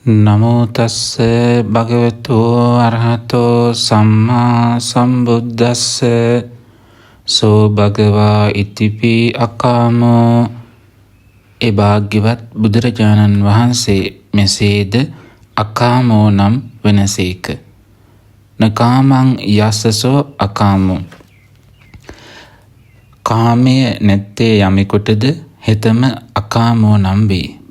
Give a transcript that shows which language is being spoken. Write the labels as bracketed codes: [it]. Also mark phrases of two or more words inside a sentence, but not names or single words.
[pi] නමෝ තස්ස භගවතු අරහතෝ සම්මා සම්බුද්දස්ස සෝ භගවා ඉතිපි අකාමෝ. [si] ඒ භාග්‍යවත් බුදුරජාණන් වහන්සේ මෙසේද අකාමෝ නම් වෙනසේක. [pi] නකාමං යස්සසෝ අකාමෝ. [si] කාමය නැත්තේ යමෙකුටද හෙතම අකාමෝ නම් වේ.